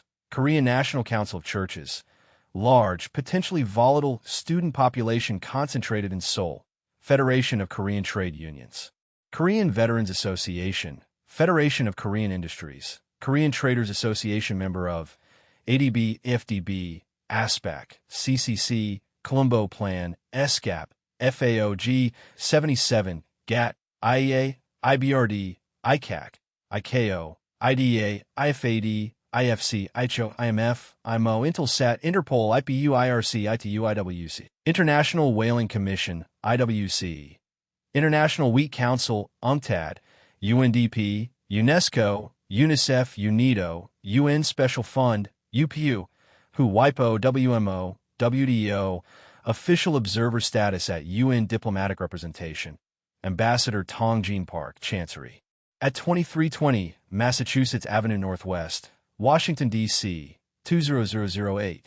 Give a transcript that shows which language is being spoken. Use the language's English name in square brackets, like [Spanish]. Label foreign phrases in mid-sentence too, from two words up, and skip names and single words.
[English] Korean National Council of Churches. Large, potentially volatile student population concentrated in Seoul. Federation of Korean Trade Unions. Korean Veterans Association. Federation of Korean Industries. Korean Traders Association member of ADB, FDB, ASPAC, CCC, Colombo Plan, SCAP, FAOG, 77, GATT, IEA, IBRD, ICAC, ICAO, IDA, IFAD, IFC, ICHO, IMF, IMO, Intelsat, Interpol, IPU, IRC, ITU, IWC. International Whaling Commission, IWC. International Wheat Council, UNCTAD, UNDP, UNESCO, UNICEF, UNIDO, UN Special Fund, UPU, WHO, WIPO, WMO, WDO, Official Observer Status at UN Diplomatic Representation. Ambassador Tong Jean Park, Chancery. At 2320 Massachusetts Avenue Northwest, Washington, D.C., 20008.